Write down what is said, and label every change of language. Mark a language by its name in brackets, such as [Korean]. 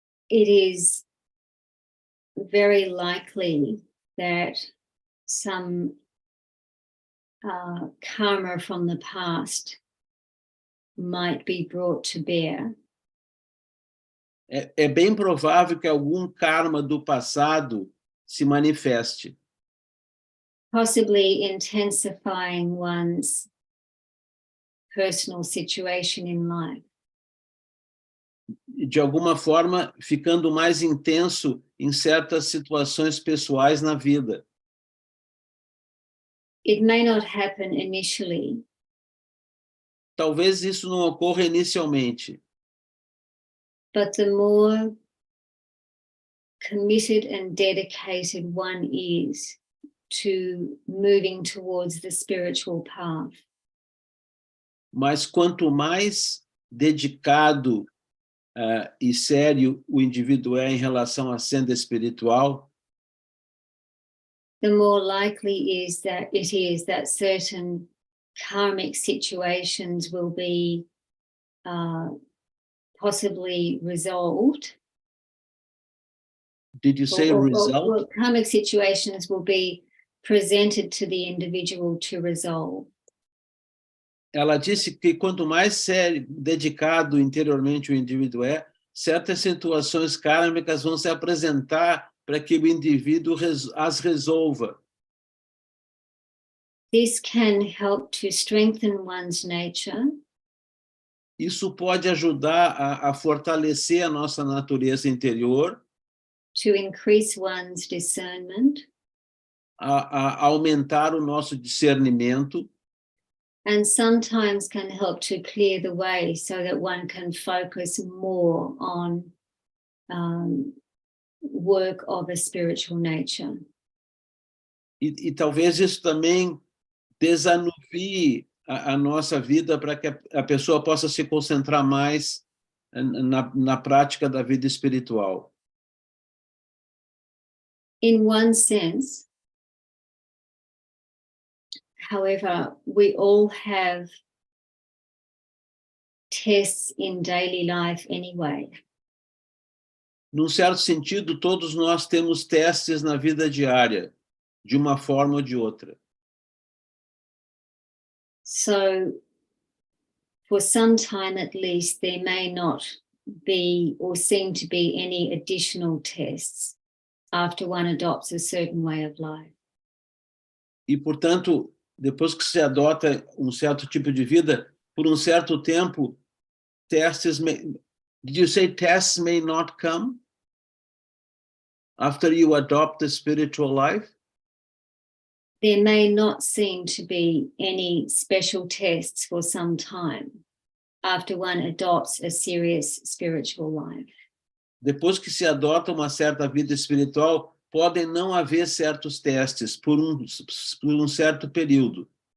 [English] it is very likely that some karma from the past might be brought to bear. [Portuguese] É bem provável que algum karma do passado se manifeste, [English] Possibly intensifying one's personal situation in life. [Portuguese] de alguma forma ficando mais intenso em certas situações pessoais na vida. [English] It may not happen initially, [Portuguese] Talvez isso não ocorra inicialmente, [English] but the more committed and dedicated one is to moving towards the spiritual path, [Portuguese] mas quanto mais dedicado e sério o indivíduo é em relação à senda espiritual, [English] the more likely it is that certain karmic situations will be possibly resolved. did you say result? Or karmic situations will be presented to the individual to resolve. [Portuguese] Ela disse que quanto mais sério, dedicado interiormente o indivíduo é, certas situações kármicas vão se apresentar para que o indivíduo as resolva. [English] This can help to strengthen one's nature. [Portuguese] Isso pode ajudar a fortalecer a nossa natureza interior, [English] To increase one's discernment, [Portuguese] a aumentar o nosso discernimento, [English] and sometimes can help to clear the way so that one can focus more on work of a spiritual nature. [Portuguese] e talvez isso também desanuvie a nossa vida para que a pessoa possa se concentrar mais na prática da vida espiritual. [English] In one sense, however, we all have tests in daily life anyway. [Portuguese] Num certo sentido, todos nós temos testes na vida diária, de uma forma ou de outra. [English] So, for some time at least, there may not be or seem to be any additional tests after one adopts a certain way of life. [Portuguese] E, portanto, depois que se adota um certo tipo de vida, por um certo tempo, testes [English] did you say tests may not come after you adopt the spiritual life? There may not seem to be any special tests for some time after one adopts a serious spiritual life. [Portuguese] Depois que se adota uma certa vida espiritual, podem não haver certos testes por um certo período.